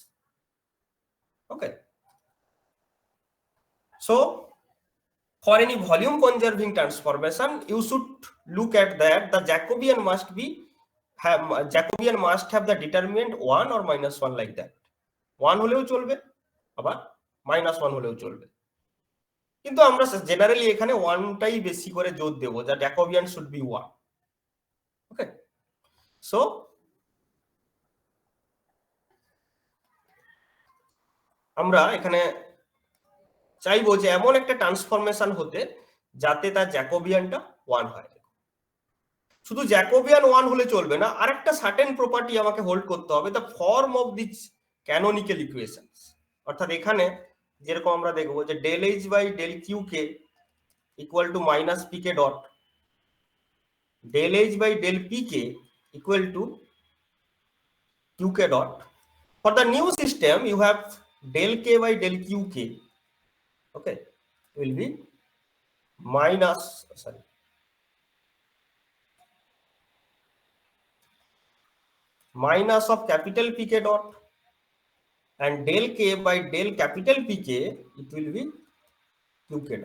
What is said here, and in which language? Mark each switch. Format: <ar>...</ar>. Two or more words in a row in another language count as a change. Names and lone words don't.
<en>Okay. So for any volume conserving transformation, you should look at that the Jacobian must have the determinant 1 or -1 like that.</en> <bn>1 হলেও চলবে আবার -1 হলেও চলবে, কিন্তু আমরা জেনারেলি এখানে 1টাই বেশি করে জোর দেব, যা</bn> <en>Jacobian should be 1. okay, so</en> <bn>আমরা এখানে চাইবো যে এমন একটা ট্রান্সফরমেশন হতে যাতে তার জ্যাকোবিয়ানটা 1 হয়। শুধু জ্যাকোবিয়ান 1 হলে চলবে না, আরেকটা</bn> <en>certain property</en> <bn>আমাকে হোল্ড করতে হবে,</bn> <en>the form of this canonical equations.</en> <bn>অর্থাৎ এখানে যেরকম আমরা দেখবো যে</bn> <en>del h by del qk equal to minus pk dot, del h by del pk equal to qk dot. For the new system, you have del k by del qk, okay, will be minus of capital pk dot, and del k by del capital pk, it will be qk dot.</en>